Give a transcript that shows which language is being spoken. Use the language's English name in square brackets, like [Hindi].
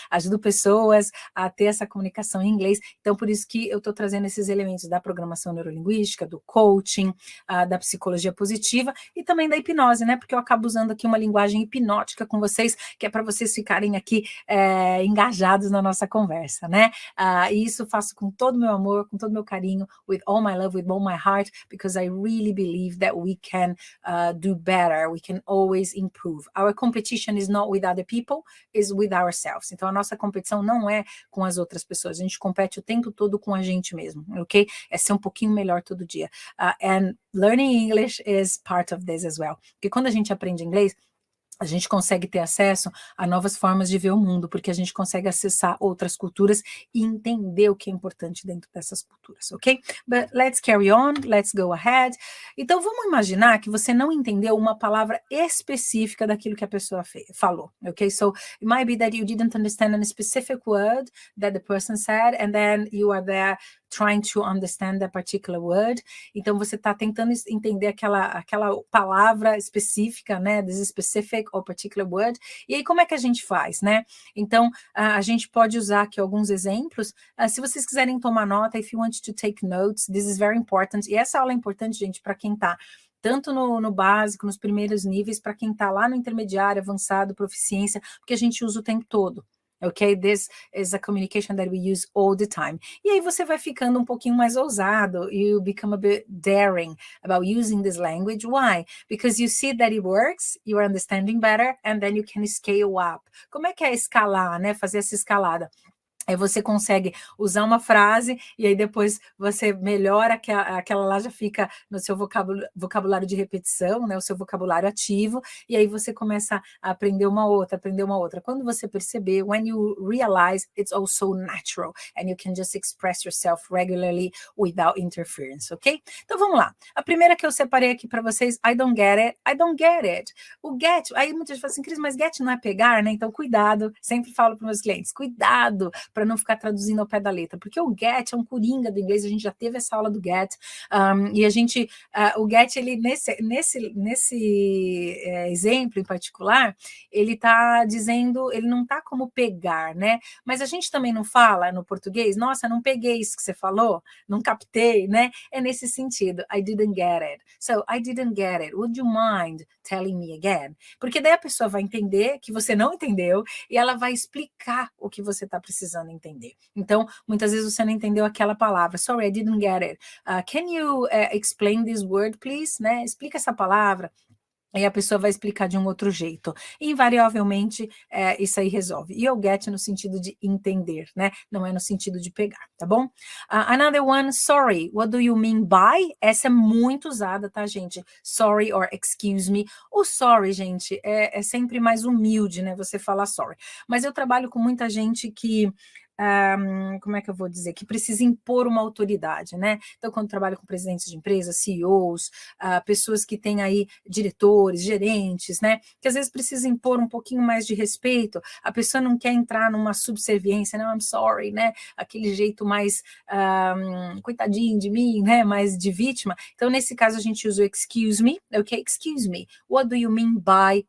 [Portuguese] Ajudo pessoas a ter essa comunicação em inglês. Então, por isso que eu estou trazendo esses elementos da programação neurolinguística, do coaching, da psicologia positiva e também da hipnose, né? Porque eu acabo usando aqui uma linguagem hipnótica com vocês, que é para vocês ficarem aqui engajados na nossa conversa, né? E isso faço com todo o meu amor, com todo o meu carinho, [English] with all my love, with all my heart, because I really believe that we can do better, we can always improve. Our competition is not with other people, is with ourselves. [Portuguese] Então, a nossa competição não é com as outras pessoas, a gente compete o tempo todo com a gente mesmo, ok? É ser um pouquinho melhor todo dia. [English] And learning English is part of this as well. [Portuguese] Porque quando a gente aprende inglês, a gente consegue ter acesso a novas formas de ver o mundo, porque a gente consegue acessar outras culturas e entender o que é importante dentro dessas culturas, ok? [English] But let's carry on, let's go ahead. [Portuguese] Então, vamos imaginar que você não entendeu uma palavra específica daquilo que a pessoa falou, ok? [English] So, it might be that you didn't understand a specific word that the person said, and then you are there trying to understand that particular word. [Portuguese] Então, você está tentando entender aquela palavra específica, né? [English] This specific or particular word. [Portuguese] E aí, como é que a gente faz, né? Então, a gente pode usar aqui alguns exemplos. Se vocês quiserem tomar nota, [English] if you want to take notes, this is very important. [Portuguese] E essa aula é importante, gente, para quem está tanto no básico, nos primeiros níveis, para quem está lá no intermediário, avançado, proficiência, porque a gente usa o tempo todo. Ok? [English] This is a communication that we use all the time. [Portuguese] E aí você vai ficando um pouquinho mais ousado. [English] You become a bit daring about using this language. Why? Because you see that it works, you are understanding better, and then you can scale up. [Portuguese] Como é que é escalar, né? Fazer essa escalada? Aí você consegue usar uma frase e aí depois você melhora, aquela lá já fica no seu vocabulário de repetição, né, o seu vocabulário ativo, e aí você começa a aprender uma outra. Quando você perceber, [English] when you realize it's also natural and you can just express yourself regularly without interference, ok? [Portuguese] Então vamos lá. A primeira que eu separei aqui para vocês, [English] I don't get it, I don't get it. [Portuguese] O get, aí muitas vezes falam assim, Cris, mas get não é pegar, né? Então cuidado, sempre falo para meus clientes, cuidado para não ficar traduzindo ao pé da letra, porque o get é um coringa do inglês, a gente já teve essa aula do get, e a gente, o get, ele nesse exemplo em particular, ele está dizendo, ele não está como pegar, né? Mas a gente também não fala no português, nossa, não peguei isso que você falou, não captei, né? É nesse sentido, [English] I didn't get it. So, I didn't get it. Would you mind telling me again? [Portuguese] Porque daí a pessoa vai entender que você não entendeu e ela vai explicar o que você está precisando entender. Então, muitas vezes você não entendeu aquela palavra. [English] Sorry, I didn't get it. Can you explain this word, please? [Portuguese] Né? Explica essa palavra. Aí a pessoa vai explicar de um outro jeito. E, invariavelmente, isso aí resolve. E o get no sentido de entender, né? Não é no sentido de pegar, tá bom? [English] Another one, sorry, what do you mean by? [Portuguese] Essa é muito usada, tá, gente? [English] Sorry or excuse me. [Portuguese] O sorry, gente, é sempre mais humilde, né? Você falar sorry. Mas eu trabalho com muita gente que... como é que eu vou dizer? Que precisa impor uma autoridade, né? Então, quando trabalho com presidentes de empresas, CEOs, pessoas que têm aí diretores, gerentes, né? Que às vezes precisa impor um pouquinho mais de respeito, a pessoa não quer entrar numa subserviência, não, [English] I'm sorry, [Portuguese] né? Aquele jeito mais coitadinho de mim, né? Mais de vítima. Então, nesse caso, a gente usa o excuse me, ok? [English] Excuse me, what do you mean by?